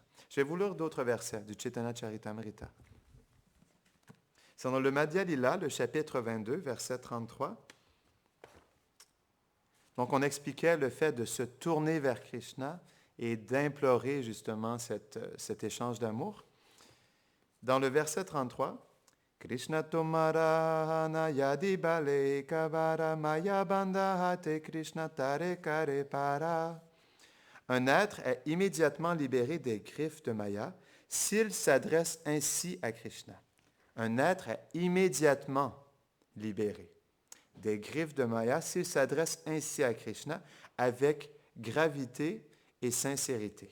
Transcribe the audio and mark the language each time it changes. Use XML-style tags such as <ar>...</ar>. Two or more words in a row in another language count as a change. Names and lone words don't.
<fr>Je vais vous lire d'autres versets du Chaitanya Charitamrita. C'est dans le Madhya Lila, le chapitre 22, verset 33. Donc, on expliquait le fait de se tourner vers Krishna et d'implorer justement cet échange d'amour. Dans le verset 33,</fr> <bn>কৃষ্ণ তোমার যদি বলে কবর মায়া বান্ধতে কৃষ্ণ তারে করে পার.</bn> <fr>Un être est immédiatement libéré des griffes de Maya s'il s'adresse ainsi à Krishna. Un être est immédiatement libéré des griffes de Maya s'il s'adresse ainsi à Krishna avec gravité et sincérité.</fr>